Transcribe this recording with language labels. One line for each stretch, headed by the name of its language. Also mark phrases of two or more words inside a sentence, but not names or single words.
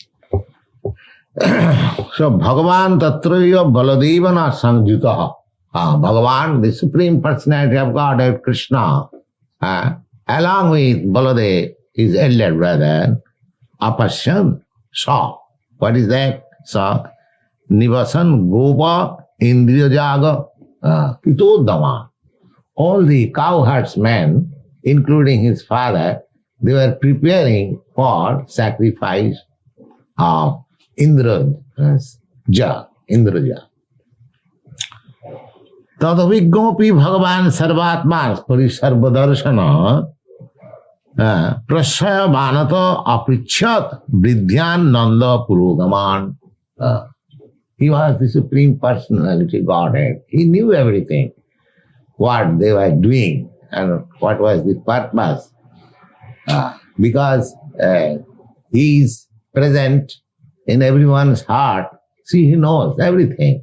Sanskrit: So Bhagavan Tatraya Baladevana Sangyuta. Bhagavan,
English: the Supreme Personality of Godhead, Krishna, along with Baladev, his elder brother, Apasyan, saw. What is that?
Sanskrit: sa nivasan gopa indriyajaga pitodama.
English: All the cowherdsmen, including his father, they were preparing for sacrifice of Indraja.
Sanskrit: Tadaviggopi Bhagavan Sarvatma Parisarvadarshana Prashaya Vanata Aprichat Vidyan Nanda Purogaman.
English: He was the Supreme Personality Godhead. He knew everything, what they were doing and what was the purpose. Because he is present in everyone's heart, see, he knows everything.